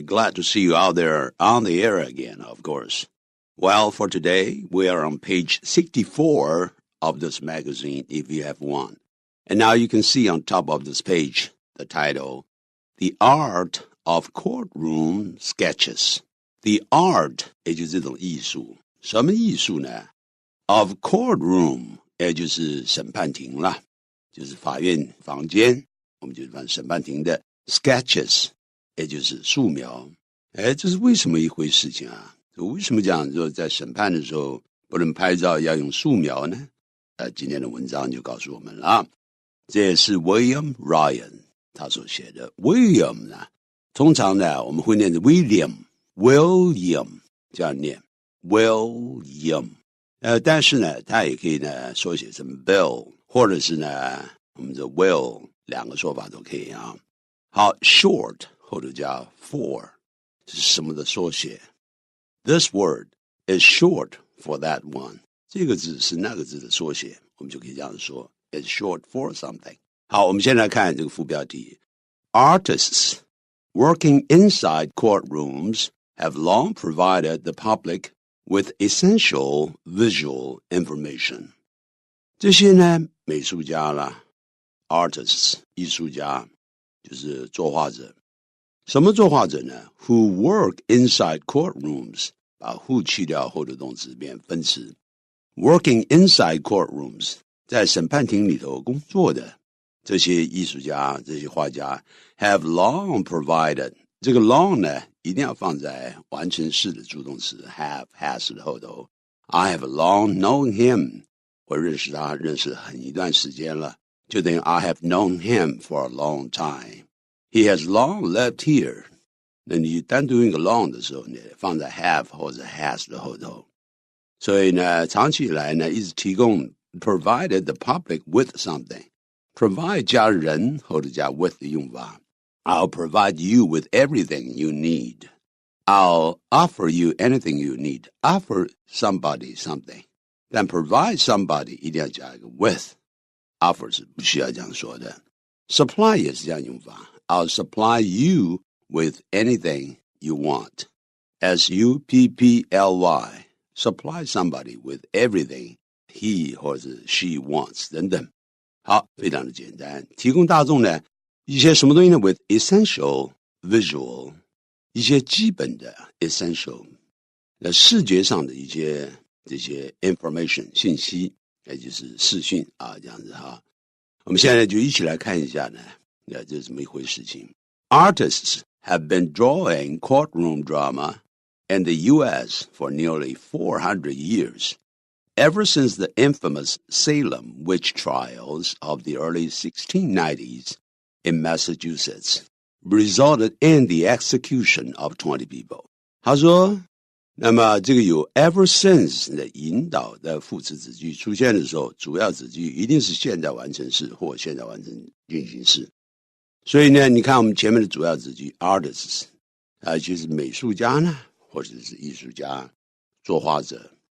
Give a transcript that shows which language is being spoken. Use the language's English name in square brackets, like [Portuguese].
[English] Glad to see you out there on the air again, of course. Well, for today, we are on page 64 of this magazine, if you have one. And now you can see on top of this page the title, The Art of Courtroom Sketches. The art [Chinese] 也就是这种艺术，什么艺术呢？ [English] Of courtroom [Chinese] 也就是审判庭啦，就是法院房间，我们就是办审判庭的 sketches 也就是素描。这是为什么一回事情啊？为什么讲说在审判的时候不能拍照要用素描呢？今天的文章就告诉我们了。这也是 William Ryan 他所写的。 William 呢，通常呢我们会念成 William 这样念 William。但是呢他也可以呢缩写成 Bill， 或者是呢我们的 Will， 两个说法都可以啊。好 short 或者叫 for 是什么的缩写？ [English] This word is short for that one， [Chinese] 这个字是那个字的缩写，我们就可以这样说 [English] It's short for something。 [Chinese] 好，我们先来看这个副标题。 [English] Artists working inside courtrooms have long provided the public with essential visual information。 [Chinese] 这些呢美术家啦 artists 艺术家就是作画者。什么作画者呢？ [English] Who work inside courtrooms， [Chinese] 把 who 去掉后的动词变分词。 [English] Working inside courtrooms， [Chinese] 在审判庭里头工作的这些艺术家这些画家 [English] have long provided， [Chinese] 这个 long 呢一定要放在完成式的助动词 have has 的后头。 [English] I have long known him， [Chinese] 我认识他认识很一段时间了，就等于 [English] I have known him for a long time. He has long lived here. [Chinese] 那你单独用一个 long 的时候呢，放在 have 或者 has 的后头。所以呢，长期以来呢，一直提供 [English] provided the public with something. [Chinese] Provide 加人或者加 with 的用法。 [English] I'll provide you with everything you need. I'll offer you anything you need. Offer somebody something. [Chinese] 但 [English] provide somebody [Chinese] 一定要加一个 with。Offer 是不需要这样说的。 Supply 也是这样用法。 [English] I'll supply you with anything you want. S-U-P-P-L-Y Supply somebody with everything he 或者 she wants 等等。 [Chinese] 好，非常的简单。提供大众呢一些什么东西呢 [English] with essential visual [Chinese] 一些基本的 essential 视觉上的一些这些 information 信息，也就是视讯啊，这样子哈。我们现在就一起来看一下呢，这是怎么一回事情。 [English] Artists have been drawing courtroom drama in the U.S. for nearly 400 years, ever since the infamous Salem witch trials of the early 1690s in Massachusetts resulted in the execution of 20 people. [Chinese] 他说那么这个有 [English] ever since [Chinese] 的引导的副词子句出现的时候，主要子句一定是现在完成式或现在完成进行式。所以呢，你看我们前面的主要子句 artists 就是美术家呢，或者是艺术家、作画者。